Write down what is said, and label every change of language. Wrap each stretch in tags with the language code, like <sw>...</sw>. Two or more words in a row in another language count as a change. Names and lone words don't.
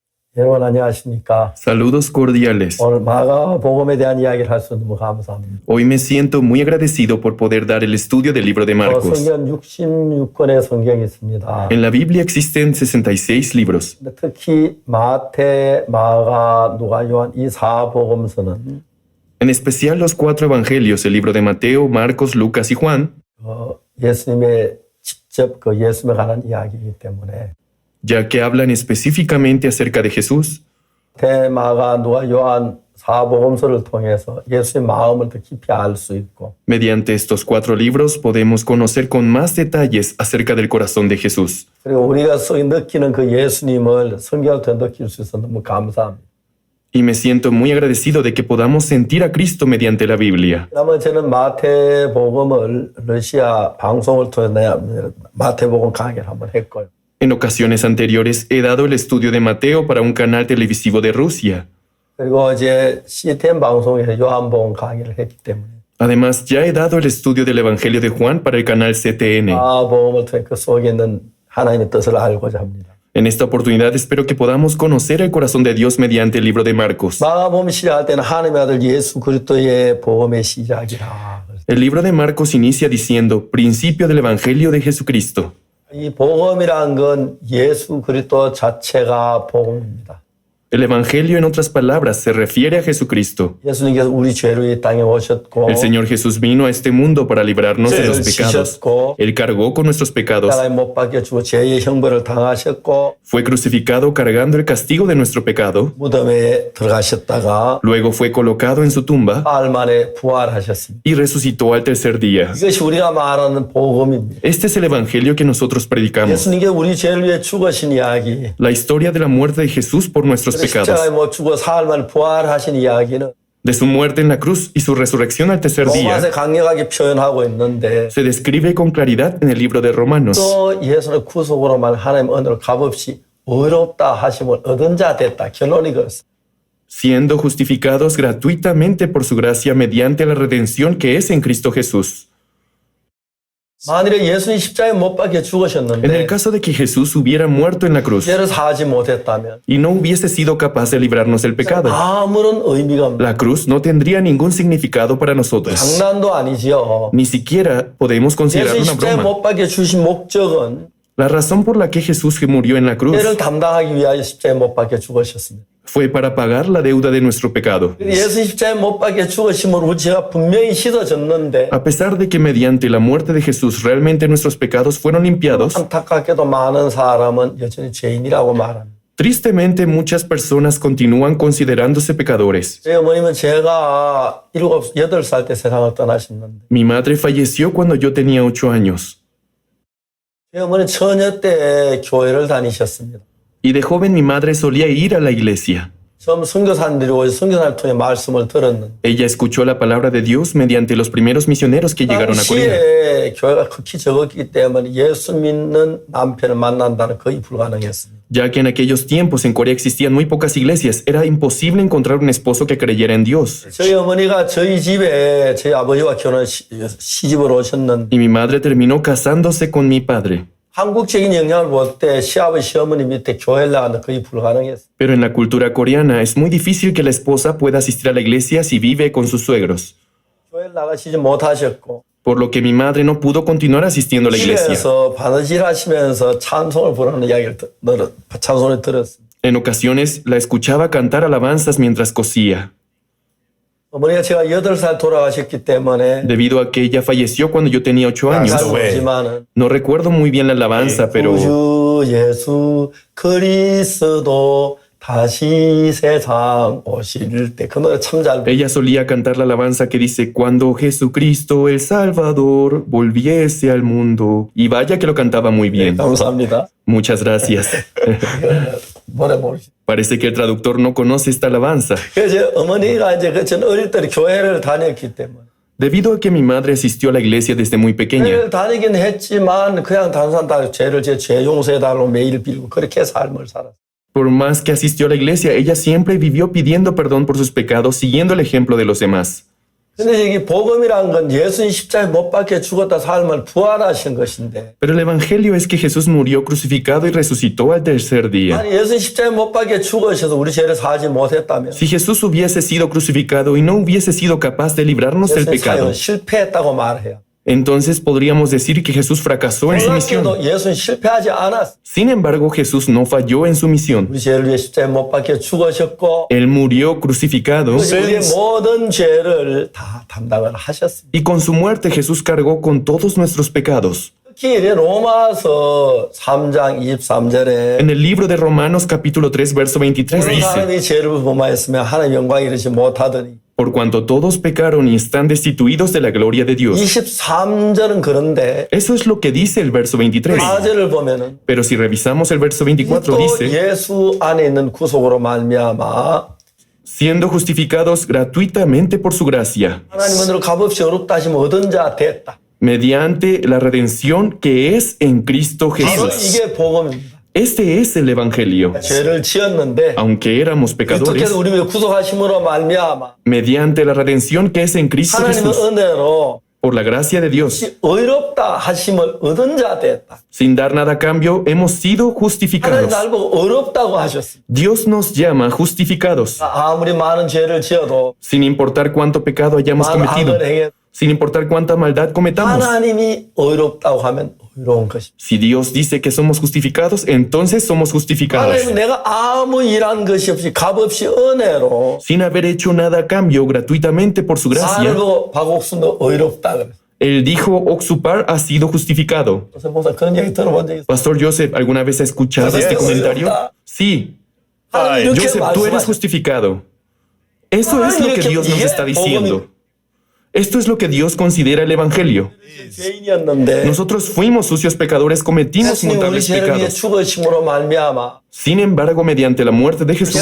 <ko>여러분 안녕하십니까?</ko> <es>Saludos cordiales.</es> <ko>오늘 마가복음에 대한 이야기를 할 수 너무 감사합니다.</ko> <es>Hoy me siento muy agradecido por poder dar el estudio del libro de Marcos.</es> <ko>성경 66권의 성경이 있습니다.</ko> <es>En la Biblia existen 66 libros.</es> <ko>특히 마태, 마가, 누가, 요한 이 사복음서는</ko> <es>En especial los 4 evangelios, el libro de Mateo, Marcos, Lucas y Juan,</es> <ko>예수님의 직접 예수님에 관한 이야기이기 때문에</ko> <es>ya que hablan específicamente acerca de Jesús.</es> <ko>마태, 마가, 누가, 요한 사복음서를 통해서 예수의 마음을 더 깊이 알 수 있고</ko> <es>Mediante estos 4 libros podemos conocer con más detalles acerca del corazón de Jesús.</es> <ko>그리고 우리가 느끼는 그 예수님을 성경을 통해 느낄 수 있어서 너무 감사합니다.</ko> <es>Y me siento muy agradecido de que podamos sentir a Cristo mediante la Biblia.</es> <ko>그러면 저는 마태복음을 러시아 방송을 통해 마태복음 강의를 한번 했고요.</ko> <es>En ocasiones anteriores he dado el estudio de Mateo para un canal televisivo de Rusia.</es> <ko>그리고 이제 CTN 방송에서 요한복음 강의를 했기 때문에</ko> <es>Además, ya he dado el estudio del Evangelio de Juan para el canal CTN.</es> <ko>마가복음을 통해 그 속에 있는 하나님의 뜻을 알고자 합니다.</ko> <es>En esta oportunidad espero que podamos conocer el corazón de Dios mediante el libro de Marcos.</es> <ko>마가복음 시작할 때는 하나님의 아들 예수 그리스도의 복음의 시작이라.</ko> <es>El libro de Marcos inicia diciendo, principio del Evangelio de Jesucristo.</es> <ko>이 복음이란 건 예수 그리스도 자체가 복음입니다.</ko> <es>El Evangelio, en otras palabras, se refiere a Jesucristo.</es> <ko>예수님께서 우리 죄로 이 땅에 오셨고</ko> <es>El Señor Jesús vino a este mundo para librarnos de los pecados. Él cargó con nuestros pecados.</es> <ko>십자가에 못 박혀 죽어 죄의 형벌을 당하셨고</ko> <es>Fue crucificado cargando el castigo de nuestro pecado.</es> <ko>무덤에 들어가셨다가</ko> <es>Luego fue colocado en su tumba</es> <ko>사흘 만에 부활하셨습니다.</ko> <es>y resucitó al tercer día.</es> <ko>이것이 우리가 말하는 복음입니다.</ko> <es>Este es el Evangelio que nosotros predicamos.</es> <ko>예수님께 우리 죄를 위해 죽으신 이야기,</ko> <es>La historia de la muerte de Jesús por nuestros</es> <ko>십자가에</ko> <es>pecados.</es> <ko>못 죽어 사흘 만에 부활하신 이야기는</ko> <es>De su muerte en la cruz y su resurrección al tercer 로마서 día</es> <ko>강력하게 표현하고 있는데</ko> <es>se describe con claridad en el libro de Romanos.</es> <ko>또 예수의 구속으로만 하나님 은혜를 값없이 의롭다 하심을 얻은 자 됐다. 결론이 그렇습니다.</ko> <es>Siendo justificados gratuitamente por su gracia mediante la redención que es en Cristo Jesús.</es> <ko>만일에 예수님 십자가에 못 박혀</ko> <es>En el</es> <ko>죽으셨는데</ko> <es>caso de que Jesús hubiera muerto en la cruz</es> <ko>죄를 사하지 못했다면</ko> <es>y no hubiese sido capaz de librarnos del pecado,</es> <ko>아무런 의미가 없는</ko> <es>la cruz no tendría ningún significado para nosotros.</es> <ko>장난도 아니지요.</ko> <es>Ni siquiera podemos considerar 예수님 una</es> <ko>십자가에</ko> <es>broma.</es> <ko>못 박혀 주신 목적은</ko> <es>La razón por la que Jesús murió en la cruz</es> <ko>죄를 담당하기 위하여 십자가에 못 박혀 죽으셨습니다.</ko> <es>fue para pagar la deuda de nuestro pecado.</es> <ko>예수 십자가에 못 박혀 죽으심으로 우리 죄가 분명히 씻어졌는데</ko> <es>A pesar de que mediante la muerte de Jesús realmente nuestros pecados fueron limpiados,</es> <ko>안타깝게도 많은 사람은 여전히 죄인이라고 말합니다.</ko> <es>tristemente muchas personas continúan considerándose pecadores.</es> <ko>제 어머님은 제가 8살 때 세상을 떠나셨는데</ko> <es>Mi madre falleció cuando yo tenía 8 años</es> <ko>제 어머니는 처녀 때 교회를 다니셨습니다.</ko> <es>y de joven mi madre solía ir a la iglesia.</es> <ko>처음 선교사님들이 오셔서 선교사를 통해 말씀을 들었는데</ko> <es>Ella escuchó la palabra de Dios mediante los primeros misioneros que llegaron a Corea.</es> <ko>당시에 교회가 극히 적었기 때문에 예수 믿는 남편을 만난다는 거의 불가능했습니다.</ko> <es>Ya que en aquellos tiempos en Corea existían muy pocas iglesias, era imposible encontrar un esposo que creyera en Dios.</es> <ko>저희 어머니가 저희 집에 저희 아버지와 시집을 오셨는데</ko> <es>Y mi madre terminó casándose con mi padre.</es> <ko>한국적인 영향을 볼 때 시아버지 시어머니 밑에 교회를 나가는 거의 불가능했어요.</ko> <es>Pero en la cultura coreana es muy difícil que la esposa pueda asistir a la iglesia si vive con sus suegros,</es> <ko>교회를 나가시지 못하셨고</ko> <es>por lo que mi madre no pudo continuar asistiendo a la iglesia.</es> <ko>집에서 바느질 하시면서 찬송을 부르는 이야기를 찬송을 들었습니다.</ko> <es>En ocasiones la escuchaba cantar alabanzas mientras cosía.</es> <ko>어머니가 제가 8살 돌아가셨기 때문에</ko> <es>Debido a que ella falleció cuando yo tenía 8 años,</es> <ko>모르지만은</ko> <es>no recuerdo muy bien la alabanza, pero</es> <ko>구주 예수 그리스도 다시 세상 오실 때 그 노래 참 잘</ko> <es>ella solía cantar la alabanza que dice, cuando Jesucristo el Salvador volviese al mundo. Y vaya que lo cantaba muy bien.</es> <ko>감사합니다.</ko> <es>Muchas gracias.</es> <ko>노래 모르시.</ko> <es>Parece que el traductor no conoce esta alabanza.</es> <ko>그래서 어머니가 이제 전 어릴 때 교회를 다녔기 때문에</ko> <es>Debido a que mi madre asistió a la iglesia desde muy pequeña,</es> <ko>교회를 다니긴 했지만 그냥 단순한 죄를 죄 용서해달라고 매일 빌고 그렇게 삶을 살았어요.</ko> <es>por más que asistió a la iglesia, ella siempre vivió pidiendo perdón por sus pecados, siguiendo el ejemplo de los demás.</es> <ko>근데 여기 복음이란 건 예수님 십자가에 못 박혀 죽었다 삶을 부활하신 것인데</ko> <es>Pero el Evangelio es que Jesús murió crucificado y resucitó al tercer día.</es> <ko>아니 예수님 십자가에 못 박혀 죽으셔서 우리 죄를 사하지 못했다면</ko> <es>Si Jesús hubiese sido crucificado y no hubiese sido capaz de librarnos del 예수님 pecado,</es> <ko>사역은 실패했다고 말해요.</ko> <es>entonces podríamos decir que Jesús fracasó en su misión.</es> <ko>놀랍게도 예수는 실패하지 않았어.</ko> <es>Sin embargo, Jesús no falló en su misión.</es> <ko>우리 죄를 위해 십자가에 못 박혀 죽으셨고</ko> <es>Él murió crucificado</es> <ko>우리의 모든 죄를 다 담당을 하셨습니다.</ko> <es>y con su muerte Jesús cargó con todos nuestros pecados.</es> <ko>특히 로마서 3장 23절에</ko> <es>En el libro de Romanos capítulo 3 verso 23</es> <ko>모든</ko> <es>dice:</es> <ko>사람이 죄를 범하였으면 하나님 영광에 이르지 못하더니</ko> <es>Por cuanto todos pecaron y están destituidos de la gloria de Dios.</es> <ko>23절은 그런데</ko> <es>Eso es lo que dice el verso 23.</es> <ko>4절을 보면은</ko> <es>Pero si revisamos el verso 24</es> <ko>또</ko> <es>dice:</es> <ko>예수 안에 있는 구속으로 말미암아</ko> <es>siendo justificados gratuitamente por su gracia,</es> <ko>하나님으로 값없이 어렵다 하시면 얻은 자 됐다.</ko> <es>mediante la redención que es en Cristo</es> <ko>바로</ko> <es>Jesús.</es> <ko>이게 복음입니다.</ko> <es>Este es el Evangelio.</es> <ko>죄를 지었는데</ko> <es>Aunque éramos pecadores,</es> <ko>어떻게든 우리 위해 구속하심으로 말미암아</ko> <es>mediante la redención que es en Cristo</es> <ko>하나님의</ko> <es>Jesús,</es> <ko>은혜로</ko> <es>por la gracia de Dios,</es> <ko>의롭다 하심을 얻은 자 됐다.</ko> <es>sin dar nada a cambio, hemos sido 하나님 justificados.</es> <ko>날 보고 어렵다고 하셨습니다.</ko> <es>Dios nos llama justificados,</es> <ko>아무리 많은 죄를 지어도</ko> <es>sin importar cuánto pecado hayamos</es> <ko>많은</ko> <es>cometido,</es> <ko>악을 행해도</ko> <es>sin importar cuánta maldad cometamos.</es> <ko>하나님이 의롭다고 하면 의로운 것입니다.</ko> <es>Si Dios dice que somos justificados, entonces somos justificados.</es> <ko>하나님은 내가 아무 일한 것이 없이 값없이 은혜로</ko> <es>Sin haber hecho nada a cambio, gratuitamente por su gracia,</es> <ko>살고 박옥순도 의롭다 그랬어요.</ko> <es>Él dijo, Oxupar ha sido justificado. 그래서 목사 그런 얘기 들어본 적 있어요. Pastor Joseph, ¿alguna vez ha escuchado Sí, este sí, comentario? ¿verdad? Sí. 하나님 이렇게 Joseph, tú eres 말씀하셨어요. justificado. Eso es lo que Dios nos está diciendo. Esto es lo que Dios considera el Evangelio.</es> <ko>죄인이었는데</ko> <es>Nosotros fuimos sucios pecadores, cometimos</es> <ko>예수님 우리</ko> <es>incontables</es> <ko>죄를 위해</ko> <es>pecados.</es> <ko>죽으심으로 말미암아</ko> <es>Sin embargo, mediante la muerte de Jesús,</es>